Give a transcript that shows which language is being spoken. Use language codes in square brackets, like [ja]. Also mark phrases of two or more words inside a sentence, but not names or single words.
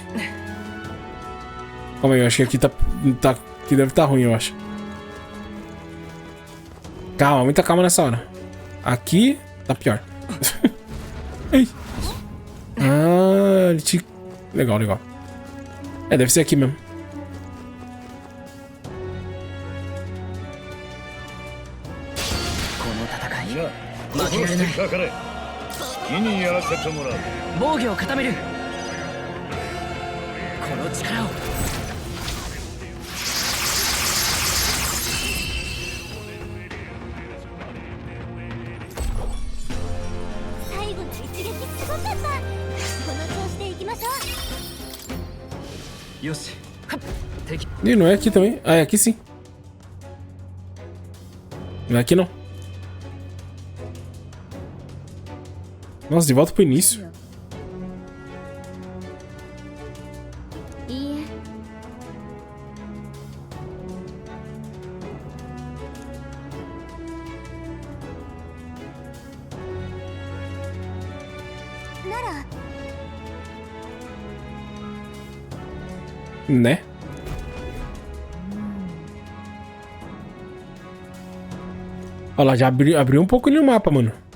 [pt] Calma aí, eu acho que aqui aqui deve estar ruim, eu acho. Calma, muita calma nessa hora. Aqui tá pior. Ei. Ah, ele te... Legal, legal. É, deve ser aqui mesmo. [ja] この戦いみんな、負けられないかかれ。好きにやらせてもらう。防御を固めるこの力を最後の一撃すごかった。この調子で行きましょう。よしはっ敵 [pt] Ih, não é aqui também? Ah, é aqui sim. Não é aqui não. Nossa, de volta pro início. [ja] いいえ。なら [pt] Né? Olha lá, já abriu um pouco ali o mapa, mano.